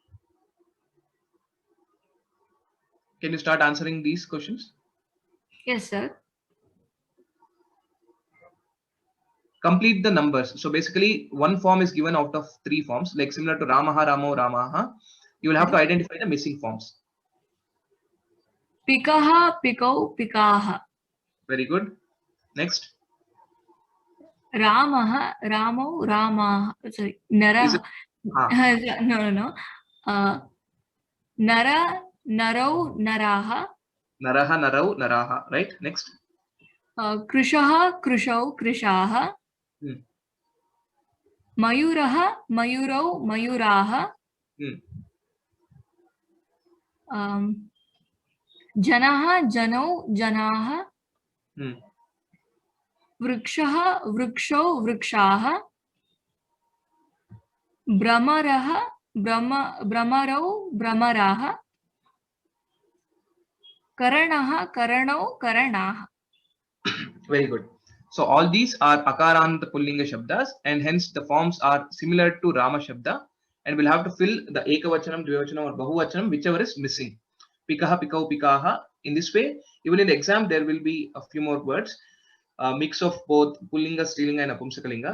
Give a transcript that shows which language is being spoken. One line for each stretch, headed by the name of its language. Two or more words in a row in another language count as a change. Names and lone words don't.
English: Can you start answering these questions? Yes, sir. Complete the numbers. So basically, one form is given out of three forms, like similar to
Sanskrit: रामः रामौ रामाः.
English: You will have to identify the missing forms.
Sanskrit: पिकः पिकौ पिकाः.
English: Very good. Next.
Sanskrit: रामः रामौ रामाः. Sorry, Nara. No. नर नरौ नराः. नरः नरौ नराः.
English: Right. Next.
Sanskrit: कृशः कृशौ कृशाः. मयूरः मयूरौ मयूराः. जनः जनौ जनाः. वृक्षः वृक्षौ वृक्षाः. भ्रमरः भ्रमरौ भ्रमराः. करणः करणौ करणाः.
English: Very good. So all these are
Sanskrit: अकारान्त पुल्लिङ्ग
English: Shabdas, and hence the forms are similar to
Sanskrit: राम शब्द,
English: and we'll have to fill the Ekavachanam, Dvivachanam or Bahuvachanam, whichever is missing.
Sanskrit: पिकः पिकौ पिकाः.
English: In this way, even in the exam, there will be a few more words, a mix of both
Sanskrit: पुल्लिङ्ग स्त्रीलिङ्ग
English: and Apumsakalinga.